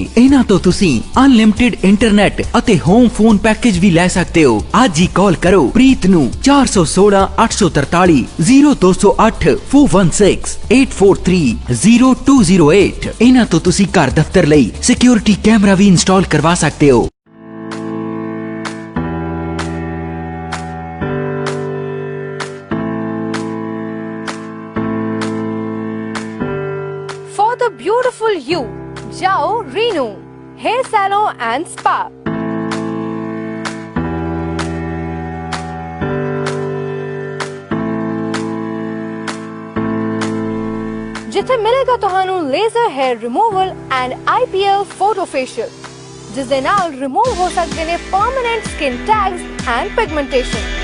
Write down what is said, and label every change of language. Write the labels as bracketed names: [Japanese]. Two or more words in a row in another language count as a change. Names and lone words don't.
[Punjabi] ਇਹਨਾਂ ਤੋਂ ਤੁਸੀਂ [English] unlimited internet [Punjabi] ਅਤੇ [English] home phone package [Punjabi] ਵੀ ਲੈ ਸਕਦੇ ਹੋ। ਅੱਜ ਹੀ ਕਾਲ ਕਰੋ ਪ੍ਰੀਤ ਨੂੰ 416 843 0208 416 843 0208। ਇਹਨਾਂ ਤੋਂ ਤੁਸੀਂ ਘਰ ਦਫ਼ਤਰ ਲਈ [English] security camera [Punjabi] ਵੀ ਇੰਸਟਾਲ ਕਰਵਾ ਸਕਦੇ ਹੋ। [English] Beautiful you, Jao Renu, hair salon and spa. [Punjabi] ਜਿੱਥੇ ਮਿਲੇਗਾ ਤੁਹਾਨੂੰ [English] laser hair removal and IPL photo facial, [Punjabi] ਜਿਸ ਦੇ ਨਾਲ ਰਿਮੂਵ ਹੋ ਸਕਦੇ ਨੇ [English] permanent skin tags and pigmentation.